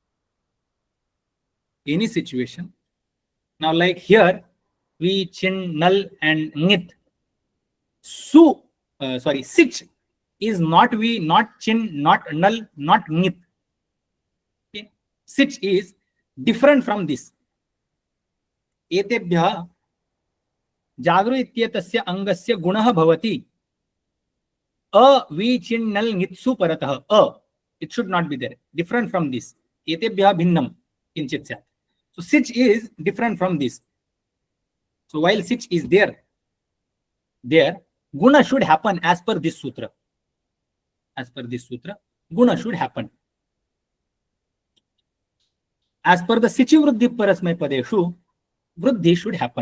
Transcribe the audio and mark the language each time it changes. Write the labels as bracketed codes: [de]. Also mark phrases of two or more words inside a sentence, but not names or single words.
[en] Any situation. Now, like here, vi, chin, null, and nit. Sich is not vi, not chin, not null, not nit. Okay. Sich is different from this. [sa] एतेभ्यः जागृ इत्येतस्य अङ्गस्य गुणः भवति. वि, चिन्, नल्, नित्सु परतः. [en] It should not be there. Different from this. [sa] एतेभ्यः भिन्नं किंचित् स्यात्. [en] So sich is different from this. So while sich is there, guna should happen as per this sutra. As per this sutra, guna should happen. As per the [sa] सिचि वृद्धि परस्मै पदेषु, [en] Vriddhi should happen.